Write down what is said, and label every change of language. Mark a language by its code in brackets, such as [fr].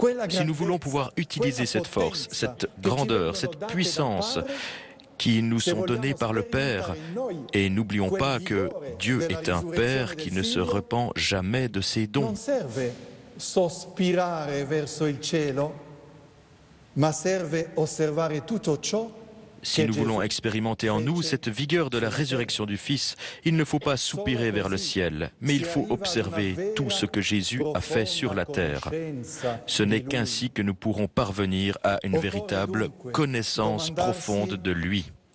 [fr] Si nous voulons pouvoir utiliser cette force, cette grandeur, cette puissance qui nous sont données par le Père, et n'oublions pas que Dieu est un Père qui ne se repent jamais de ses dons. [it] Non serve sospirare verso il cielo, ma serve osservare tutto ciò. [fr] Si nous voulons expérimenter en nous cette vigueur de la résurrection du Fils, il ne faut pas soupirer vers le ciel, mais il faut observer tout ce que Jésus a fait sur la terre. Ce n'est qu'ainsi que nous pourrons parvenir à une véritable connaissance profonde de lui.